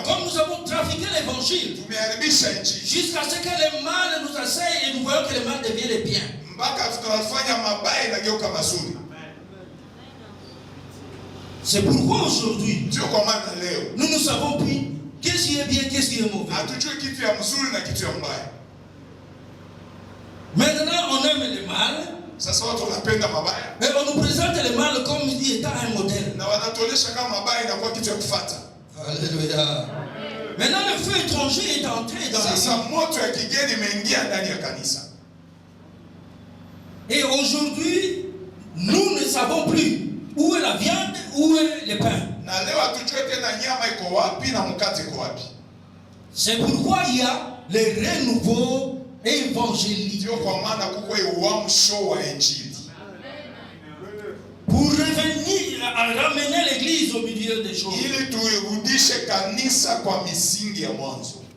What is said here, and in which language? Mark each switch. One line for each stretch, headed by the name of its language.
French: Comme nous avons trafiqué l'évangile,
Swahili: Tumeharibisha injili.
French: jusqu'à ce que le mal nous asseye et nous voyons que le mal devient le bien.
Swahili: Mpaka tunafanya mabaya inageuka mazuri.
French: C'est pourquoi aujourd'hui,
Swahili: Ndio kwa maana leo
French: nous ne savons plus qu'est-ce qui est bien, qu'est-ce qui est mauvais.
Swahili: hatujui kitu ya mzuri na kitu ya mbaya.
French: Maintenant, on aime le mal,
Swahili: Sasa watu wanapenda mabaya.
French: mais on nous présente le mal comme étant un modèle.
Swahili: Na wanatuonesha kama mabaya inakuwa kitu ya kufuata.
French: Alléluia. Maintenant, le feu étranger est entré dans
Swahili: Sasa
French: l'église.
Swahili: moto ya kigeni imeingia ndani ya kanisa.
French: Et aujourd'hui, nous ne savons plus où est la viande, où est le pain.
Swahili: Na leo hatujui tena nyama iko wapi na mkate iko wapi.
French: C'est pourquoi il y a le renouveau évangélique.
Swahili: Ndio kwa maana kuko uamsho wa injili.
French: Pour revenir à ramener l'église au milieu des choses.
Swahili: Ili tuirudishe kanisa kwa misingi ya mwanzo.